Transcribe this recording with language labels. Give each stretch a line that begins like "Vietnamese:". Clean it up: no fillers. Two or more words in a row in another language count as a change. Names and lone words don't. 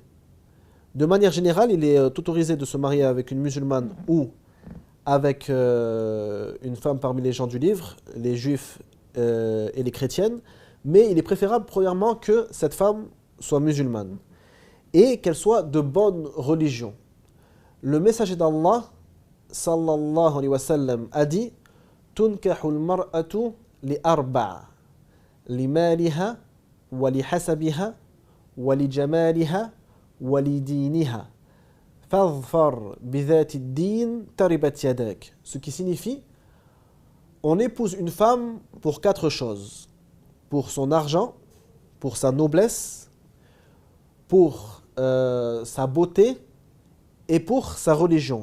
French: De manière générale, il est autorisé de se marier avec une musulmane ou avec une femme parmi les gens du livre, les juifs et les chrétiennes, mais il est préférable premièrement que cette femme soit musulmane et qu'elle soit de bonne religion. Le messager d'Allah
Arabic: صلى الله عليه وسلم
French: a dit:
Arabic: تنكح المرأة لأربع لمالها ولحسبها ولجمالها ولدينها فاظفر بذات الدين تربت يداك.
French: Ce qui signifie: on épouse une femme pour 4 choses: pour son argent, pour sa noblesse, pour sa beauté et pour sa religion.